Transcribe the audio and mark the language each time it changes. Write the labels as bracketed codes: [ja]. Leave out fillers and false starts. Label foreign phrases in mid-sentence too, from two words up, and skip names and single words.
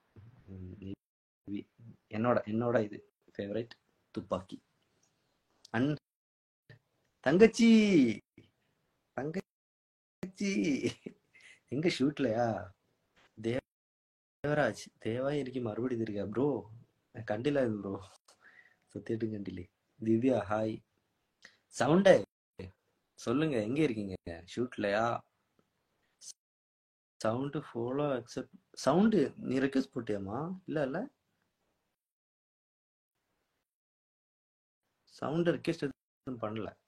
[ta] என்னோட இது ஃபேவரட் துப்பாக்கி. தங்கச்சி எங்க ஷூட்லயா? [ml] தேவா എനിക്ക് മറുപടി തരിക ബ്രോ, കണ്ടില്ല ബ്രോ, സത്യമായിട്ടും കണ്ടില്ലേ. [ta] திவ்யா ஹாய். சவுண்டே சொல்லுங்க, எங்க இருக்கீங்க? ஷூட்லயா? சவுண்டு [en] follow accept. [ta] சவுண்டு நீ ரெக்வெஸ்ட் போட்டியாமா? இல்ல சவுண்ட் ரெக்வெஸ்ட் எதுவும் பண்ணல.